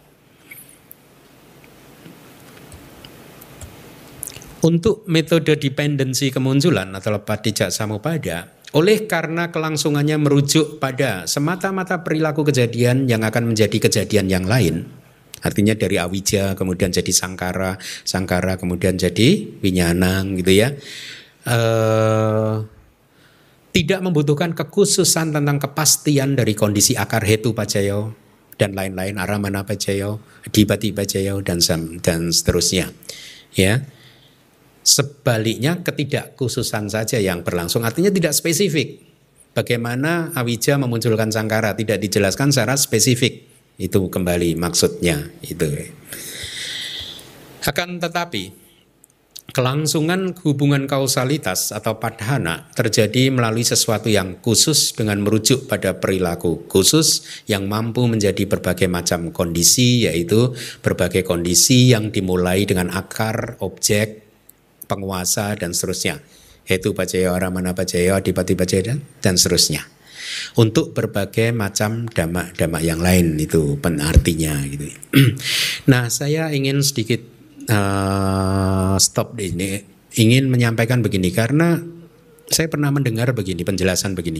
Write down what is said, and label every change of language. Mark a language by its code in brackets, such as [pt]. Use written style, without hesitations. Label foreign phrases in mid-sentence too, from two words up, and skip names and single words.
[id] Untuk metode dependensi kemunculan atau [pi] paticca samuppada, [id] oleh karena kelangsungannya merujuk pada semata-mata perilaku kejadian yang akan menjadi kejadian yang lain, artinya dari awija kemudian jadi sangkara, sangkara kemudian jadi winyanang gitu ya, tidak membutuhkan kekhususan tentang kepastian dari kondisi akar [pi] hetu paccaya [id] dan lain-lain, [pi] aramana paccaya, adipati paccaya [id] dan seterusnya ya. Sebaliknya ketidakkhususan saja yang berlangsung, artinya tidak spesifik. Bagaimana awija memunculkan sangkara tidak dijelaskan secara spesifik. Itu kembali maksudnya itu. Akan tetapi kelangsungan hubungan kausalitas atau padhana terjadi melalui sesuatu yang khusus dengan merujuk pada perilaku khusus yang mampu menjadi berbagai macam kondisi, yaitu berbagai kondisi yang dimulai dengan akar, objek, penguasa dan seterusnya. [pi] Hetu paccaya, aramana paccaya, adipati paccaya [id] dan seterusnya. Untuk berbagai macam dhamma-dhamma yang lain, itu penartinya gitu. Nah, saya ingin sedikit stop di ini. Ingin menyampaikan begini karena saya pernah mendengar begini, penjelasan begini.